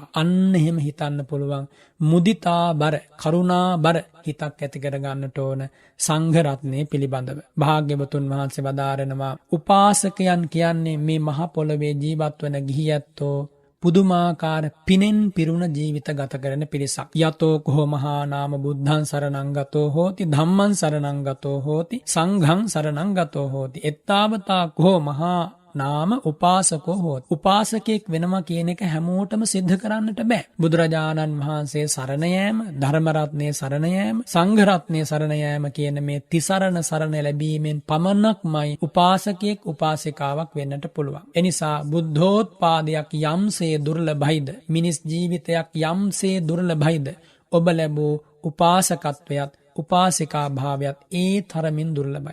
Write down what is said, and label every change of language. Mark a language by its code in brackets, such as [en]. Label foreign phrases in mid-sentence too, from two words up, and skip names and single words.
[si] අන්න එහෙම හිතන්න පුළුවන් මුදිතා බර, කරුණා බර හිතක් ඇති කර ගන්නට ඕන සංඝ රත්නයේ පිළිබඳව. භාග්‍යවතුන් වහන්සේ වදාරනවා, උපාසකයන් කියන්නේ මේ මහ පොළවේ ජීවත් වන ගිහියැත්තෝ පුදුමාකාර පිනෙන් පිරුණ ජීවිත ගත කරන පිරිසක්. [pi] යතෝ කෝ මහා නාම බුද්ධං සරණං ගතෝ හෝති, ධම්මං සරණං ගතෝ හෝති, සංඝං සරණං ගතෝ හෝති. එත්තාවතා කෝ මහා නාම උපාසකෝ හෝති. [si] උපාසකෙක් වෙනවා කියන එක හැමෝටම සිද්ධ කරන්නට බෑ. බුදුරජාණන් වහන්සේ සරණ යෑම, ධර්ම රත්නයේ සරණ යෑම, සංඝ රත්නයේ සරණ යෑම කියන මේ තිසරණ සරණ ලැබීමෙන් පමණක්මයි උපාසකෙක් උපාසිකාවක් වෙන්නට පුළුවන්. එනිසා බුද්ධෝත්පාදයක් යම්සේ දුර්ලභයිද, මිනිස් ජීවිතයක් යම්සේ දුර්ලභයිද, ඔබ ලැබූ උපාසකත්වයත් උපාසිකා භාවයත් ඒ තරමින් දුර්ලභයි.